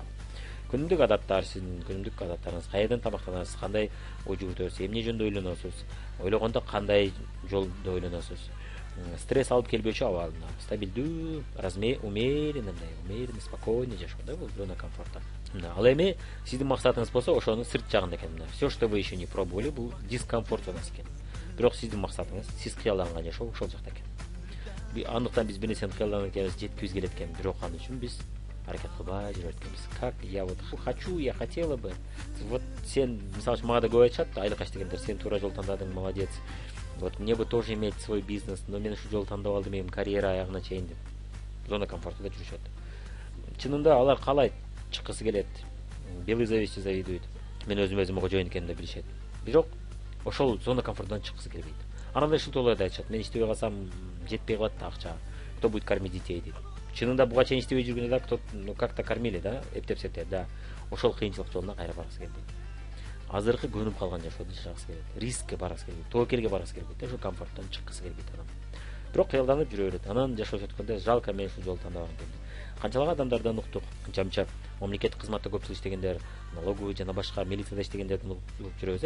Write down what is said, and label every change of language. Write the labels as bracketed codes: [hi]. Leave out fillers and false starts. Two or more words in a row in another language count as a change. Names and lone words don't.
[ky] Күнүмдүк адаттар, сиздин күнүмдүк адаттарыңыз, кайерден тамактанасыз, кандай ой жүгүртөсүз, эмне жөнүндө ойлоносуз, ойлогондо кандай жолдо ойлоносуз, стресс алып келбөөчү абал, стабилдүү, [ru] умеренно, спокойно [ky] жашоо да, бул [ru] зона комфорта. [ky] Ал эми сиздин максатыңыз болсо, ошонун сырт жагында экен. [ru] Все, что вы еще не пробовали, [ky] бул дискомфорт зонасы экен. Бирок сиздин максатыңыз, сиз кыялданган жашоо ошол жакта экен. Андыктан биз бир нерсени кыялданып экенбиз, жеткибиз келет экен, бирок ал үчүн биз аракет кылбай жүрөт экенбиз. [ru] Как я вот хочу, я хотела бы. [ky] Вот сен, мисалы, мага да көп айтышат, айлыкаш дегендер, сен туура жол тандадың, [ru] молодец. Вот мне бы тоже иметь свой бизнес, но [ky] мен ушул жолду тандап алдым, эми карьера аягына чейин деп. Зона комфортунда жүрүшөт. Чынында алар каалайт, чыккысы келет. [ru] Белый завистью завидует. [ky] Мен өзүм кожоюн экенин да билишет. Бирок ошол зона комфортунан чыккысы келбейт. Анан да ушул тоолорду айтышат. Мен иштебей калсам жетпей калат да акча. [ru] Кто будет кормить детей дейт. [ky] Чынында буга чейин иштебей жүргөндө да [ru] кто как-то кормили [ky] да, эптеп-септеп да. Ошол кыйынчылык жолуна кайра баргысы келбейт. Азыркы көнүп калган жашоодо жашагысы келет. Рискке баргысы келбейт. Тобокелге баргысы келбейт. Ошол комфорттон чыккысы келбейт адам. Бирок кыялданып жүрө берет. Анан жашоо өткөндө жалко мен ушул жолду тандабаган экенмин. Канчалык адамдардан уктук, канча мамлекеттик кызматта көп жыл иштегендер, налоговый жана башка милицияда иштегендердин угуп жүрөбүз.